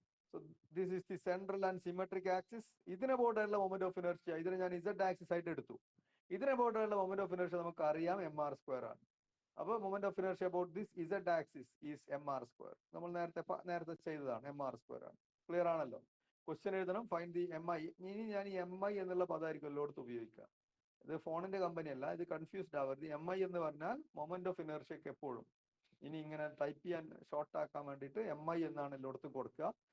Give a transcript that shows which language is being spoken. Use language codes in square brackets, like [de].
[en] So this is the central and symmetric axis. [ml] ഇതിനെ about ആയിട്ടുള്ള moment of inertia, ഇതിനെ ഞാൻ z axis ആയിട്ട് എടുത്തു. ഇതിനെ about ആയിട്ടുള്ള moment of inertia നമുക്ക് അറിയാം mr സ്ക്വയർ ആണ്. അപ്പോൾ [en] moment of inertia about this z axis is mr [ml] square. നമ്മൾ നേരത്തെ ചെയ്തതാണ്, mr സ്ക്വയർ ആണ്. ക്ലിയർ ആണല്ലോ? ക്വസ്റ്റ്യൻ എഴുതണം, ഫൈൻഡ് ദി mi. ഇനി ഞാൻ ഈ mi എന്നുള്ള പദമായിരിക്കും എല്ലായിടത്തും ഉപയോഗിക്കുക. ഇത് ഫോണിന്റെ കമ്പനി അല്ല, ഇത് കൺഫ്യൂസ്ഡ് ആവരുത്. mi എന്ന് പറഞ്ഞാൽ മൊമെന്റ് ഓഫ് ഇനർഷ്യക്ക് എപ്പോഴും ഇനി ഇങ്ങനെ ടൈപ്പ് ചെയ്യാൻ ഷോർട്ട് ആക്കാൻ വേണ്ടിയിട്ട് mi എന്നാണ് എല്ലായിടത്തും കൊടുക്കുക.